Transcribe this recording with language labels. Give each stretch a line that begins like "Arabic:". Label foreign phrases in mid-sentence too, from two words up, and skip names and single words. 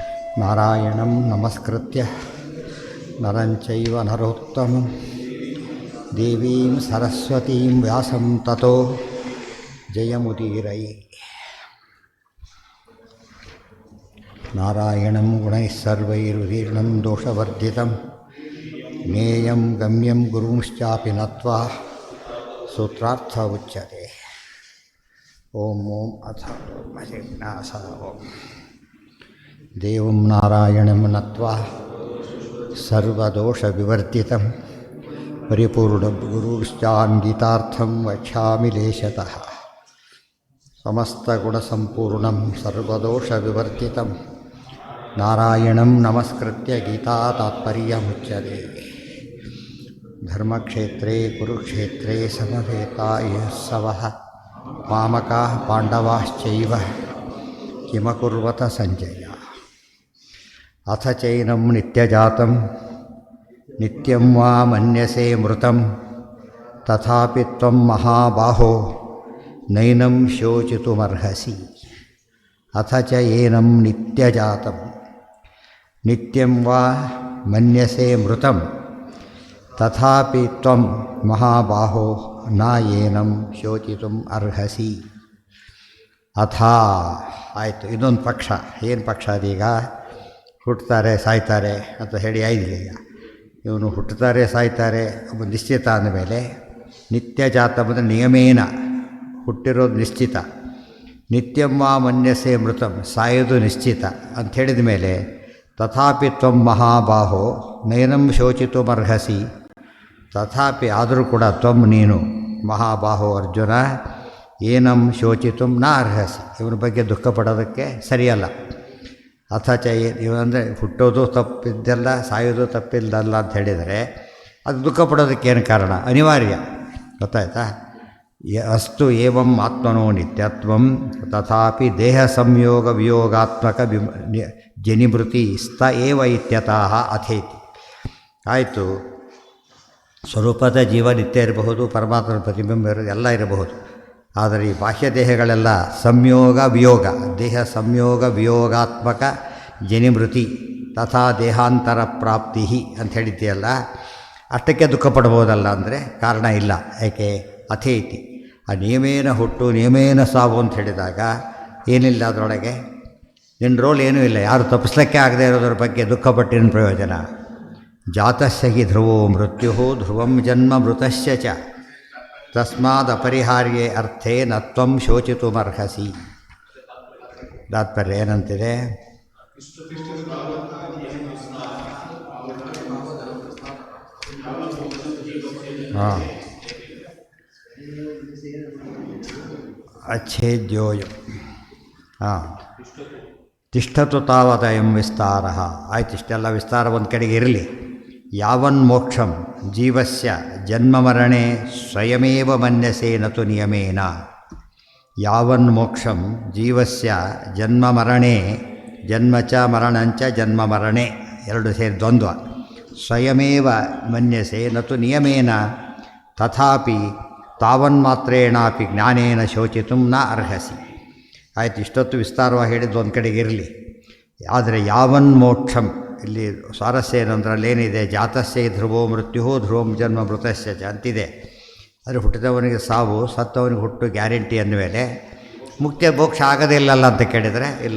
Sanskrit: ನಾರಾಯಣಂ ನಮಸ್ಕೃತ್ಯ ನರಂ ಚೈವ ನರೋತ್ತಮಂ ದೇವೀಂ ಸರಸ್ವತೀಂ ವ್ಯಾಸಂ ತತೋ ಜಯಮುದೀರಯೇ. ನಾರಾಯಣಂ ಗುಣೈಃ ಸರ್ವೈರುದೀರ್ಣಂ ದೋಷವರ್ಜಿತಂ ಜ್ಞೇಯಂ ಗಮ್ಯಂ ಗುರುಂಶ್ಚಾಪಿ ನತ್ವಾ ಸೂತ್ರಾರ್ಥ ಉಚ್ಯತೆ. ಓಂ ಓಂ ಅಥ ಜಿಜ್ಞಾಸ ಓಂ ದೇವಂ ನಾರಾಯಣಂ ನತ್ವಾ ಸರ್ವದೋಷವಿವರ್ಜಿತಂ ಪರಿಪೂರ್ಣಂ ಗುರುಶ್ಚಾನ್ವಿತಾರ್ಥಂ ವಕ್ಷ್ಯಾಮಿ ಲೇಶತಃ. ಸಮಸ್ತಗುಣಸಂಪೂರ್ಣಂ ಸರ್ವದೋಷವಿವರ್ಜಿತಂ ನಾರಾಯಣಂ ನಮಸ್ಕೃತ್ಯ ಗೀತಾ ತಾತ್ಪರ್ಯಮುಚ್ಯತೆ. ಧರ್ಮಕ್ಷೇತ್ರೇ ಕುರುಕ್ಷೇತ್ರೇ ಸಮವೇತಾಯಸ್ಸವಃ ಮಾಮಕಾಃ ಪಾಂಡವಾಶ್ಚೈವ ಕಿಮಕುರ್ವತ ಸಂಜಯ. ಅಥ ಚೈನಂ ನಿತ್ಯಜಾತಂ ನಿತ್ಯಂ ವಾ ಮನ್ಯಸೇ ಮೃತಂ ತಥಾಪಿ ತ್ವಂ ಮಹಾಬಾಹೋ ನೈನಂ ಶೋಚಿತುಮರ್ಹಸಿ. ಅಥ ಚ ಏನಂ ನಿತ್ಯಜಾತಂ ನಿತ್ಯಂ ವಾ ಮನ್ಯಸೇ ಮೃತಂ ತಥಾಪಿ ತ್ವಂ ಮಹಾಬಾಹೋ ನ ಏನಂ ಶೋಚಿತುಂ ಅರ್ಹಸಿ.
Kannada: ಅಥ ಆಯಿತು. ಇದೊಂದು ಪಕ್ಷ. ಏನು ಪಕ್ಷ ಅದೀಗ? ಹುಟ್ಟುತ್ತಾರೆ ಸಾಯ್ತಾರೆ ಅಂತ ಹೇಳಿ ಆಯ್ದಿಲ್ಲ. ಈಗ ಇವನು ಹುಟ್ಟುತ್ತಾರೆ ಸಾಯ್ತಾರೆ ಒಬ್ಬ ನಿಶ್ಚಿತ ಅಂದಮೇಲೆ ನಿತ್ಯಜಾತ ಅಂದರೆ ನಿಯಮೇನ ಹುಟ್ಟಿರೋದು ನಿಶ್ಚಿತ.
Sanskrit: ನಿತ್ಯಂ ವಾ ಮನ್ಯಸೇ ಮೃತಂ
Kannada: ಸಾಯೋದು ನಿಶ್ಚಿತ ಅಂತ ಹೇಳಿದ ಮೇಲೆ
Sanskrit: ತಥಾಪಿ ತ್ವಂ ಮಹಾಬಾಹೋ ನೈನಂ ಶೋಚಿತುಮರ್ಹಸಿ. ತಥಾಪಿ
Kannada: ಆದರೂ ಕೂಡ
Sanskrit: ತ್ವಂ ನೀನು ಮಹಾಬಾಹೋ ಅರ್ಜುನ ಏನಂ ಶೋಚಿತುಂ ನ ಅರ್ಹಸಿ,
Kannada: ಇವನ ಬಗ್ಗೆ ದುಃಖ ಪಡೋದಕ್ಕೆ ಸರಿಯಲ್ಲ.
Sanskrit: ಅಥ ಚ
Kannada: ಇವಂದರೆ ಹುಟ್ಟೋದು ತಪ್ಪಿದ್ದಲ್ಲ ಸಾಯೋದು ತಪ್ಪಿದ್ದಲ್ಲ ಅಂತ ಹೇಳಿದರೆ ಅದು ದುಃಖ ಪಡೋದಕ್ಕೇನು ಕಾರಣ? ಅನಿವಾರ್ಯ. ಗೊತ್ತಾಯ್ತಾ?
Sanskrit: ಅಸ್ತು ಏವಂ ಆತ್ಮನೋ ನಿತ್ಯತ್ವಂ ತಥಾಪಿ ದೇಹ ಸಂಯೋಗ ವಿಯೋಗಾತ್ಮಕ ಜನಿಮೃತಿ ಸ್ಥ ಏವ ಇತ್ಯತಃ ಅಥೇತಿ.
Kannada: ಆಯಿತು. ಸ್ವರೂಪದ ಜೀವ ನಿತ್ಯ ಇರಬಹುದು, ಪರಮಾತ್ಮನ ಪ್ರತಿಬಿಂಬ ಇರೋದು ಎಲ್ಲ ಇರಬಹುದು. ಆದರೆ ಈ ಬಾಹ್ಯ ದೇಹಗಳೆಲ್ಲ ಸಂಯೋಗ ವಿಯೋಗ,
Sanskrit: ದೇಹ ಸಂಯೋಗ ವಿಯೋಗಾತ್ಮಕ ಜನಿಮೃತಿ ತಥಾ ದೇಹಾಂತರ ಪ್ರಾಪ್ತಿ
Kannada: ಅಂತ ಹೇಳಿದ್ದೀಯಲ್ಲ, ಅಷ್ಟಕ್ಕೆ ದುಃಖ ಪಡ್ಬೋದಲ್ಲ ಅಂದರೆ ಕಾರಣ ಇಲ್ಲ. ಏಕೆ? ಅಥೇತಿ. ಆ ನಿಯಮೇನ ಹುಟ್ಟು ನಿಯಮೇನ ಸಾವು ಅಂತ ಹೇಳಿದಾಗ ಏನಿಲ್ಲ ಅದರೊಳಗೆ, ನಿನ್ನ ರೋಲ್ ಏನೂ ಇಲ್ಲ. ಯಾರು ತಪ್ಪಿಸ್ಲಿಕ್ಕೆ ಆಗದೆ ಇರೋದ್ರ ಬಗ್ಗೆ ದುಃಖಪಟ್ಟಿನ ಪ್ರಯೋಜನ?
Sanskrit: ಜಾತಸ್ಯ ಹಿ ಧ್ರುವೋ ಮೃತ್ಯು ಧ್ರುವಂ ಜನ್ಮ ಮೃತಸ್ಯ ಚ ತಸ್ಮಾದ್ ಅಪರಿಹಾರ್ಯೇ ಅರ್ಥೇ ನ ತ್ವಂ ಶೋಚಿತುಮರ್ಹಸಿ.
Kannada: ತಾತ್ಪರ್ಯ ಏನಂತಿದೆ?
Sanskrit: ಹಾಂ ಅಚ್ಛೇದ್ಯೋಯಂ ಹಾಂ ತಿಷ್ಠತು ತಾವದಯಂ ವಿಸ್ತಾರ.
Kannada: ಆಯ್ತು, ಇಷ್ಟೆಲ್ಲ ವಿಸ್ತಾರ ಒಂದು ಕಡೆಗೆ ಇರಲಿ.
Sanskrit: ಯಾವನ್ಮೋಕ್ಷಂ ಜೀವಸ್ಯ ಜನ್ಮಮರಣೆ ಸ್ವಯಮೇವ ಮನ್ಯಸೇ ನತು ನಿಯಮೇನ. ಯಾವನ್ಮೋಕ್ಷಂ ಜೀವಸ್ಯ ಜನ್ಮಮರಣೆ, ಜನ್ಮ ಚ ಮರಣಂಚ ಜನ್ಮಮರಣೆ
Kannada: ಎರಡು ಸೇರಿ
Sanskrit: ದ್ವಂದ್ವ. ಸ್ವಯಮೇವ ಮನ್ಯಸೆ ನತು ನಿಯಮೇನ ತಥಾಪಿ ತಾವನ್ಮಾತ್ರೇಣಾಪಿ ಜ್ಞಾನೇನ ಶೋಚಿತು ನ ಅರ್ಹಸಿ.
Kannada: ಆಯಿತು, ಇಷ್ಟೊತ್ತು ವಿಸ್ತಾರವಾಗಿ ಹೇಳಿದ್ದು ಒಂದು ಕಡೆಗೆ ಇರಲಿ. ಆದರೆ ಯಾವನ್ಮೋಕ್ಷಂ ಇಲ್ಲಿ ಸ್ವಾರಸ್ಯ ಏನಂದ್ರೆ ಅಲ್ಲೇನಿದೆ?
Sanskrit: ಜಾತಸ್ಯ ಧ್ರುವೋ ಮೃತ್ಯು ಧ್ರುವಂ ಜನ್ಮ ಮೃತಸ್ಯ ಚ ಅಂತಿದೆ.
Kannada: ಆದರೆ ಹುಟ್ಟಿದವನಿಗೆ ಸಾವು, ಸತ್ತವನಿಗೆ ಹುಟ್ಟು ಗ್ಯಾರಂಟಿ ಅಂದಮೇಲೆ ಮುಕ್ತಿಯ ಮೋಕ್ಷ ಆಗೋದೇ ಇಲ್ಲಲ್ಲ ಅಂತ ಕೇಳಿದರೆ ಇಲ್ಲ.